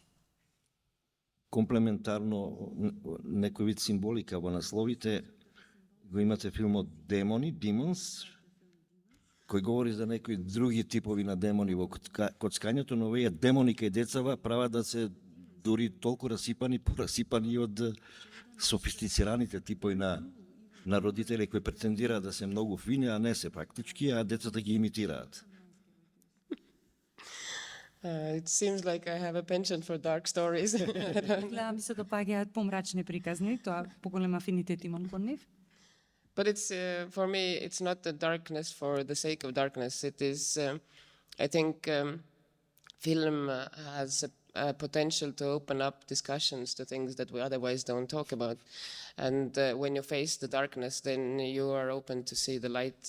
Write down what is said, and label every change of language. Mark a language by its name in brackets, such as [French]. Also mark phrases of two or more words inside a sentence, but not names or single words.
[Macedonian] Комплементарно некој вид символика во насловите го имате филмот Демони, Demons, кој говори за некои други типови на демони во коцкањето, но овие демони кај децава прават да се дури толку порасипани од софистицираните типови на родители кои претендираат да се многу фини, а не се практички, а децата ги имитираат. [English] It seems like I have a penchant for dark stories. [Macedonian] Гледам ми се допаѓаат помрачни приказни, тоа поголем афинитет имам кон нив. [English] But it's for me, it's not the darkness for the sake of darkness. It is, I think, film has a potential to open up discussions to things that we otherwise don't talk about. And when you face the darkness, then you are open to see the light.